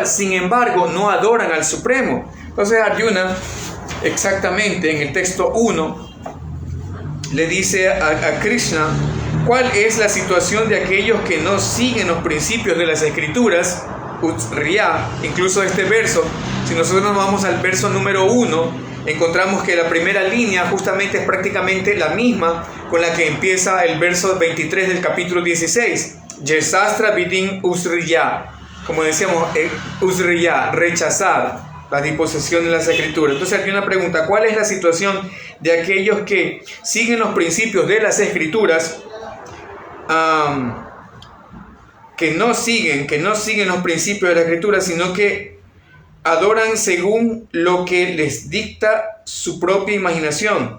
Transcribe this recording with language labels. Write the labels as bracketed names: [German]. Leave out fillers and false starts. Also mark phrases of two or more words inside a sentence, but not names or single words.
[Spanish] Sin embargo, no adoran al Supremo. Entonces Arjuna, exactamente en el texto 1, le dice a Krishna cuál es la situación de aquellos que no siguen los principios de las escrituras, Utsriya. Incluso este verso, si nosotros nos vamos al verso número 1, encontramos que la primera línea justamente es prácticamente la misma con la que empieza el verso 23 del capítulo 16. [Sanskrit] यश्शास्त्र विधिम् उत्सृज्य. [Spanish] Como decíamos, Utsriya, rechazar la disposición de las escrituras. Entonces aquí una pregunta: ¿cuál es la situación de aquellos que siguen los principios de las escrituras, que no siguen los principios de la escritura, sino que adoran según lo que les dicta su propia imaginación?